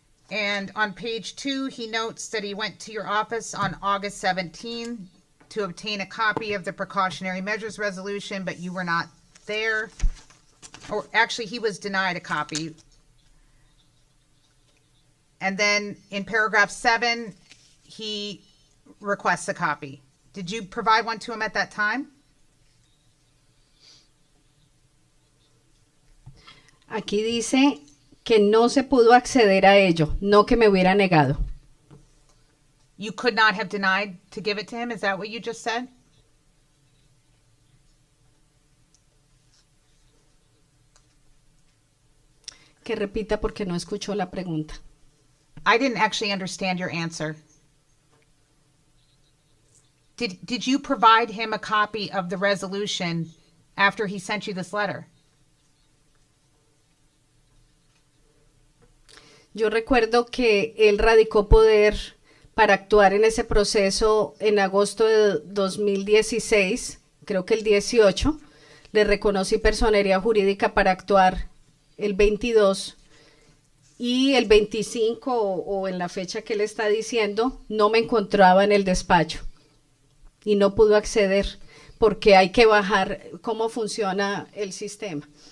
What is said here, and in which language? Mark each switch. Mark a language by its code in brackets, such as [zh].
[en] And on page 2, he notes that he went to your office on August 17 to obtain a copy of the precautionary measures resolution, but you were not there. Or actually, he was denied a copy. And then in paragraph 7, he requests a copy. Did you provide one to him at that time? [es] Aquí dice que no se pudo acceder a ello, no que me hubiera negado. [en] You could not have denied to give it to him? Is that what you just said? [es] Que repita porque no escuchó la pregunta. [en] I didn't actually understand your answer. Did you provide him a copy of the resolution after he sent you this letter? [es] Yo recuerdo que él radicó poder para actuar en ese proceso en agosto de 2016, creo que el 18. Le reconocí personería jurídica para actuar el 22 y el 25 o en la fecha que él está diciendo, no me encontraba en el despacho y no pudo acceder porque hay que bajar cómo funciona el sistema.